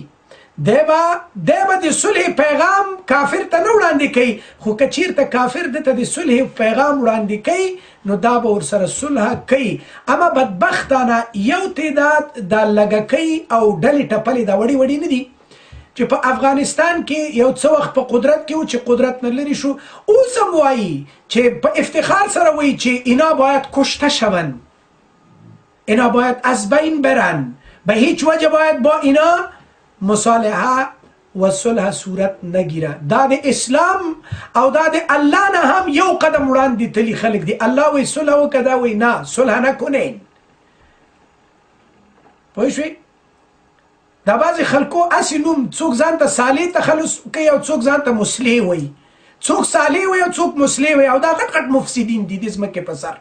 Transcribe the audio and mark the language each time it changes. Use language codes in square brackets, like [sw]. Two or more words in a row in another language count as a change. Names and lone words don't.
[ps] دی به د صلح پیغام کافر ته نه وړاندې کوي، خو که چیرته کافر دته د صلح پیغام وړاندې کوي نو دا به ورسره صلح کوي. اما بدبختانه یو تعداد دا لږکۍ او ډلې ټپلې دا وړې وړې نه دي چې په افغانستان کې یو څه وخت په قدرت کې و چې قدرت نه لري شو، اوس هم وایي چې په افتخار سره وایي چې [fa] اینا باید کشته شوند، اینا باید از بین برن، به هیچ وجه باید با اینا مصالحه و صلح صورت نگیره. [ps] دا د اسلام او دا د الله نه هم یو قدم وړاندې تلي خلک دي. الله وایي صلح وکړه، دا وایي نه [fa] صلح نکنین. [ps] پوه شوئ؟ دا بعضې خلکو هسې نوم څوک ځان ته صالح تخلص کوي او څوک ځان ته مصلح وایي، څوک صالح وایي او څوک مصلح وایي، او دا غټ غټ مفسدین دي د ځمکې په سر.